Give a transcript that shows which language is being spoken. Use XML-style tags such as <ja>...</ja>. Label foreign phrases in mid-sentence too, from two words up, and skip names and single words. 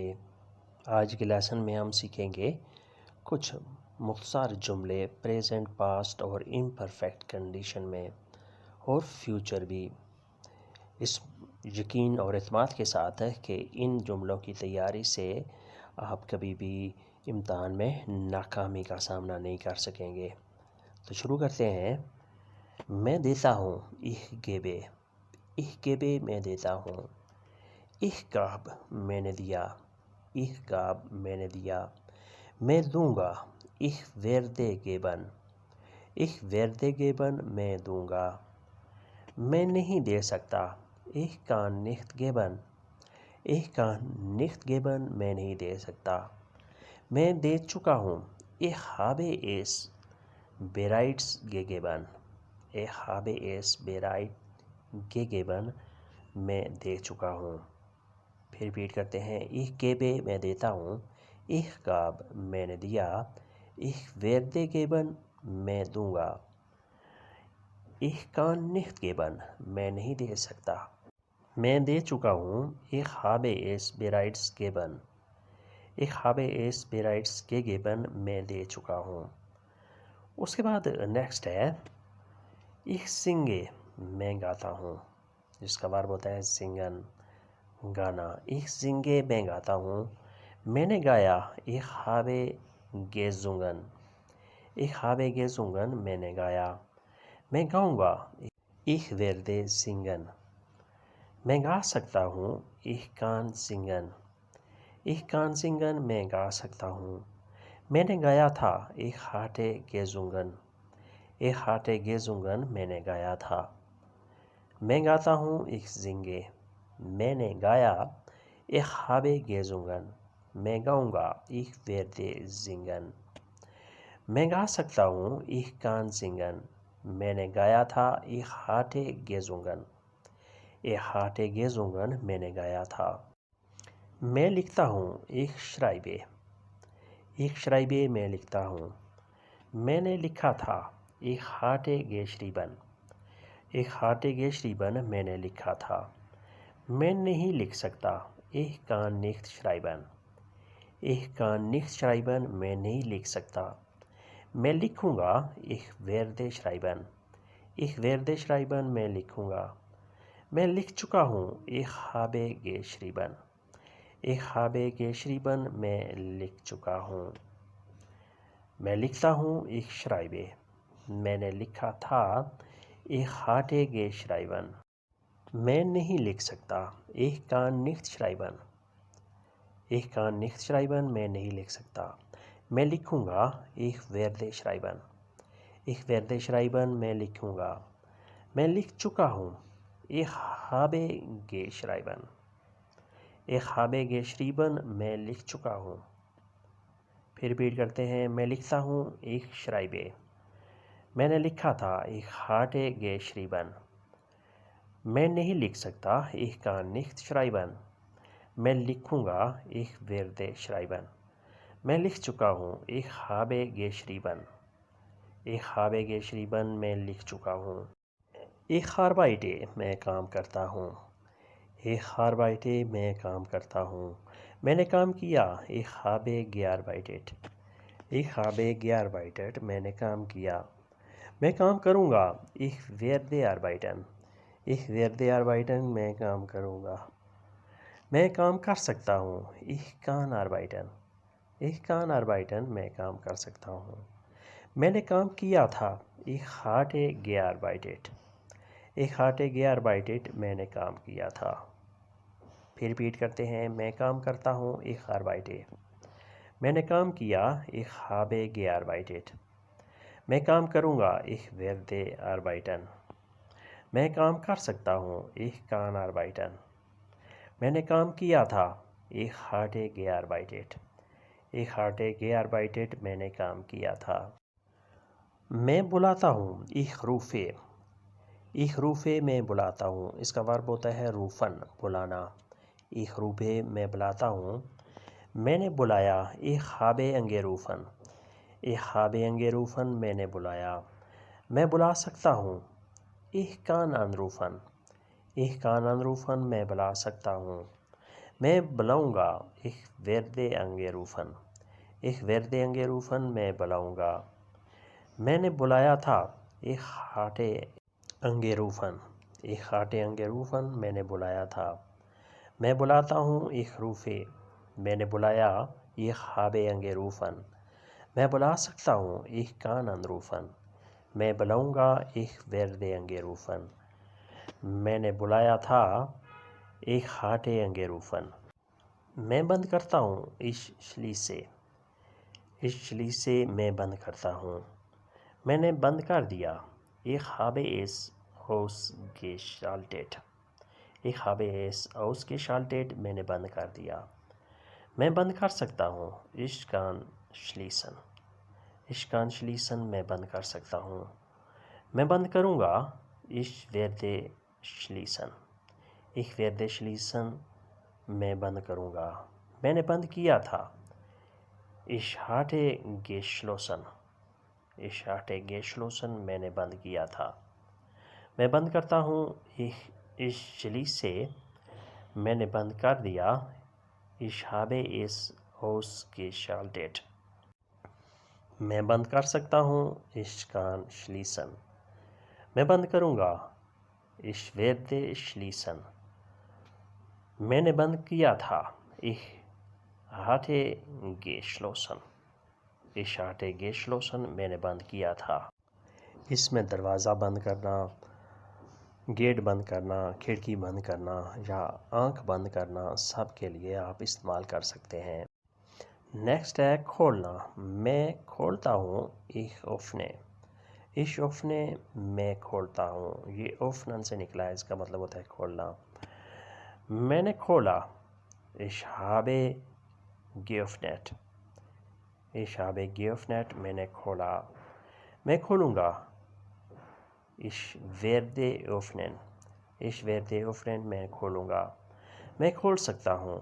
<ur>آج کے لیسن میں ہم سیکھیں گے کچھ مختصر جملے</ur> <en>present, past</en> <ur>اور</ur> <en>imperfect condition</en> <ur>میں اور فیوچر بھی، اس یقین اور اعتماد کے ساتھ ہے کہ ان جملوں کی تیاری سے آپ کبھی بھی امتحان میں ناکامی کا سامنا نہیں کر سکیں گے۔ تو شروع کرتے ہیں۔ میں دیتا ہوں،</ur> <de>ich gebe</de> <ur>میں دیتا ہوں۔</ur> <de>ich gab</de> <ur>میں نے دیا،</ur> <de>ich gab</de> <ur>میں نے دیا۔ میں دوں گا،</ur> <de>ich werde geben، ich werde geben</de> <ur>میں دوں گا۔ میں نہیں دے سکتا،</ur> <de>ich kann nicht geben، ich kann nicht geben</de> <ur>میں نہیں دے سکتا۔ میں دے چکا ہوں،</ur> <de>ich habe es bereits gegeben، ich habe es bereits gegeben</de> <ur>میں دے چکا ہوں۔ پھر ریپیٹ کرتے ہیں۔</ur> <de>ich gebe</de> <ur>میں دیتا ہوں،</ur> <de>ich gab</de> <ur>میں نے دیا،</ur> <de>ich werde geben</de> <ur>میں دوں گا،</ur> <de>ich kann nicht geben</de> <ur>میں نہیں دے سکتا۔ میں دے چکا ہوں،</ur> <de>ich habe es bereits gegeben، ich habe es bereits gegeben</de> <ur>میں دے چکا ہوں۔ اس کے بعد نیکسٹ ہے</ur> <de>ich singe</de> <ur>میں گاتا ہوں، جس کا ورب ہوتا ہے singen گانا۔</ur> <de>ich singe</de> <ur>میں گاتا ہوں۔ میں نے گایا،</ur> <de>ich habe gesungen، ich habe gesungen</de> <ur>میں نے گایا۔ میں گاؤں گا،</ur> <de>ich werde singen۔</de> <ur>میں گا سکتا ہوں،</ur> <de>ich kann singen، ich kann singen</de> <ur>میں گا سکتا ہوں۔ میں نے گایا تھا،</ur> <de>ich hatte gesungen، ich hatte gesungen</de> <ur>میں نے گایا تھا۔ میں گاتا ہوں،</ur> <de>ich singe۔</de> <ur>میں نے گایا،</ur> <de>ich habe gesungen۔</de> <ur>میں گاؤں گا،</ur> <de>ich werde singen۔</de> <ur>میں گا سکتا ہوں،</ur> <de>ich kann singen۔</de> <ur>میں نے گایا تھا،</ur> <de>ich hatte gesungen، ich hatte gesungen</de> <ur>میں نے گایا تھا۔ میں لکھتا ہوں،</ur> <de>ich schreibe، ich schreibe</de> <ur>میں لکھتا ہوں۔ میں نے لکھا تھا،</ur> <de>ich hatte geschrieben، ich hatte geschrieben</de> <ur>میں نے لکھا تھا۔ میں نہیں لکھ سکتا،</ur> <de>ich kann nicht schreiben، ich kann nicht schreiben</de> <ur>میں نہیں لکھ سکتا۔ میں لکھوں گا،</ur> <de>ich werde schreiben، ich werde schreiben</de> <ur>میں لکھوں گا۔ میں لکھ چکا ہوں،</ur> <de>ich habe geschrieben، ich habe geschrieben</de> <ur>میں لکھ چکا ہوں۔ میں لکھتا ہوں،</ur> <de>ich schreibe۔</de> <ur>میں نے لکھا تھا،</ur> <de>ich hatte geschrieben۔</de> <ur>میں نہیں لکھ سکتا،</ur> <de>ich kann nicht schreiben، ich kann nicht schreiben</de> <ur>میں نہیں لکھ سکتا۔ میں لکھوں گا،</ur> <de>ich werde schreiben، ich werde schreiben</de> <ur>میں لکھوں گا۔ میں لکھ چکا ہوں،</ur> <de>ich habe geschrieben، ich habe geschrieben</de> <ur>میں لکھ چکا ہوں۔ پھر ریپیٹ کرتے ہیں۔ میں لکھتا ہوں،</ur> <de>ich schreibe۔</de> <ur>میں نے لکھا تھا،</ur> <de>ich hatte geschrieben۔</de> <ur>میں نہیں لکھ سکتا،</ur> <de>ich kann nicht schreiben۔</de> <ur>میں لکھوں گا،</ur> <de>ich werde schreiben۔</de> <ur>میں لکھ چکا ہوں،</ur> <de>ich habe geschrieben، ich habe geschrieben</de> <ur>میں لکھ چکا ہوں۔</ur> <de>ich arbeite</de> <ur>میں کام کرتا ہوں،</ur> <de>ich arbeite</de> <ur>میں کام کرتا ہوں۔ میں نے کام کیا،</ur> <de>ich habe gearbeitet، ich habe gearbeitet</de> <ur>میں نے کام کیا۔ میں کام کروں گا،</ur> <de>ich werde arbeiten، ich werde arbeiten</de> <ur>میں کام کروں گا۔ میں کام کر سکتا ہوں،</ur> <de>ich kann arbeiten، ich kann arbeiten</de> <ur>میں کام کر سکتا ہوں۔ میں نے کام کیا تھا،</ur> <de>ich hatte gearbeitet، ich hatte gearbeitet</de> <ur>میں نے کام کیا تھا۔ پھر ریپیٹ کرتے ہیں۔ میں کام کرتا ہوں،</ur> <de>ich arbeite۔</de> <ur>میں نے کام کیا،</ur> <de>ich habe gearbeitet۔</de> <ur>میں کام کروں گا،</ur> <de>ich werde arbeiten۔</de> <ur>میں کام کر سکتا ہوں،</ur> <de>ich kann arbeiten۔</de> <ur>میں نے کام کیا تھا،</ur> <de>ich hatte gearbeitet، ich hatte gearbeitet</de> <ur>میں نے کام کیا تھا۔ میں بلاتا ہوں،</ur> <de>ich rufe، ich rufe</de> <ur>میں بلاتا ہوں۔ اس کا ورب ہوتا ہے rufen بلانا۔</ur> <de>ich rufe</de> <ur>میں بلاتا ہوں۔ میں نے بلایا،</ur> <de>ich habe angerufen، ich habe angerufen</de> <ur>میں نے بلایا۔ میں بلا سکتا ہوں،</ur> <de>Ich kann anrufen. Ich kann anrufen</de> <ur>میں بلا سکتا ہوں. میں بلاؤں گا.</ur> <de>Ich werde angerufen. Ich werde angerufen</de> <ur>میں بلاؤں گا. میں نے بلایا تھا.</ur> <de>Ich hatte angerufen. Ich hatte angerufen</de> <ur>میں نے بلایا تھا. میں بلاتا ہوں.</ur> <de>Ich rufe.</de> <ur>میں نے بلایا.</ur> <de>Ich habe angerufen.</de> <ur>میں بلا سکتا ہوں.</ur> <de>Ich kann anrufen.</de> <ur>میں بلاؤں گا.</ur> <de>Ich werde angerufen.</de> <ur>میں نے بلایا تھا.</ur> <de>Ich hatte angerufen.</de> <ur>میں بند کرتا ہوں.</ur> <de>Ich schließe. Ich schließe</de> <ur>میں بند کرتا ہوں. میں نے بند کر دیا.</ur> <de>Ich habe es ausgeschaltet. Ich habe es ausgeschaltet</de> <ur>میں نے بند کر دیا. میں بند کر سکتا ہوں.</ur> <de>Ich kann schließen. Ich kann schließen</de> <ur>میں بند کر سکتا ہوں. میں بند کروں گا.</ur> <de>Ich werde schließen. Ich werde schließen</de> <ur>میں بند کروں گا. میں نے بند کیا تھا.</ur> <de>Ich hatte geschlossen. Ich hatte geschlossen</de> <ur>میں نے بند کیا تھا. میں بند کرتا ہوں.</ur> <de>Ich schließe</de> <ur>میں نے بند کر دیا.</ur> <de>Ich habe es ausgeschaltet</de> <ur>میں بند کر سکتا ہوں.</ur> <de>Ich kann schließen</de> <ur>میں بند کروں گا.</ur> <de>Ich werde schließen</de> <ur>میں نے بند کیا تھا.</ur> <de>Ich hatte geschlossen. Ich hatte geschlossen</de> <ur>میں نے بند کیا تھا. اس میں دروازہ بند کرنا، گیٹ بند کرنا، کھڑکی بند کرنا یا آنکھ بند کرنا سب کے لیے آپ استعمال کر سکتے ہیں. نیکسٹ ہے کھولنا. میں کھولتا ہوں.</ur> <de>Ich öffne. Ich öffne</de> <ur>میں کھولتا ہوں. یہ اوفنن سے نکلا ہے. اس کا مطلب ہوتا ہے کھولنا. میں نے کھولا.</ur> <de>Ich habe geöffnet. Ich habe geöffnet</de> <ur>میں نے کھولا. میں کھولوں گا.</ur> <de>Ich werde öffnen. Ich werde öffnen</de> <ur>میں کھولوں گا. میں کھول سکتا ہوں.</ur>